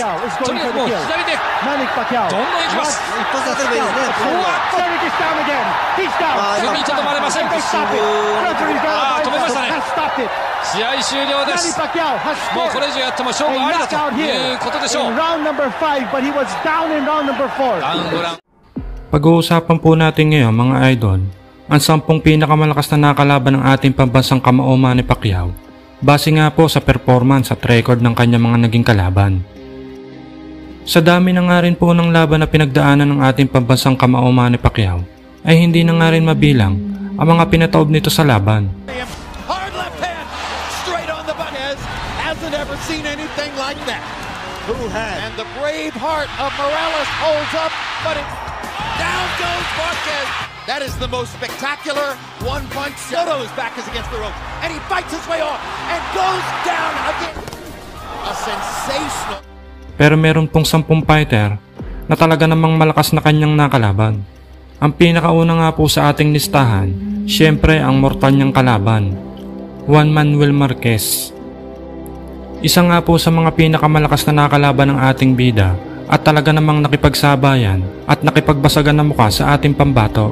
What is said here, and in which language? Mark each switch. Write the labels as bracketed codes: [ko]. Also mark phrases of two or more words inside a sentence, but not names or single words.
[ja] とにかくもう左でどんどんいきます。一発当たればいいですね。踏みとどまれません。ああ、止めましたね。試合終了です。もうこれ以上やっても勝負ありだということでしょう。ラウンド5、 [tl] Pag-uusapan po natin ngayon mga idol, ang 10 pinakamalakas na nakalaban ng ating pambansang kamao Manny Pacquiao, base nga po sa performance at record ng kanyang mga naging kalaban. Sa dami na nga rin po ng laban na pinagdaanan ng ating pambansang kamao Manny Pacquiao, ay hindi na nga rin mabilang ang mga pinataob nito sa laban. [en] Hard left hand, straight on the Marquez, hasn't ever seen anything like that. Who has? And the brave heart of Morales holds up, but it's down goes Marquez. That is the most spectacular one-punch. Soto's back is against the rope, and he fights his way off and goes down again. A sensational. [tl] Pero meron pong 10 fighter na talaga namang malakas na kanyang nakalaban. Ang pinakauna nga po sa ating listahan, syempre ang mortal niyang kalaban, Juan Manuel Marquez. Isa nga po sa mga pinakamalakas na nakalaban ng ating bida at talaga namang nakipagsabayan at nakipagbasagan ng mukha sa ating pambato.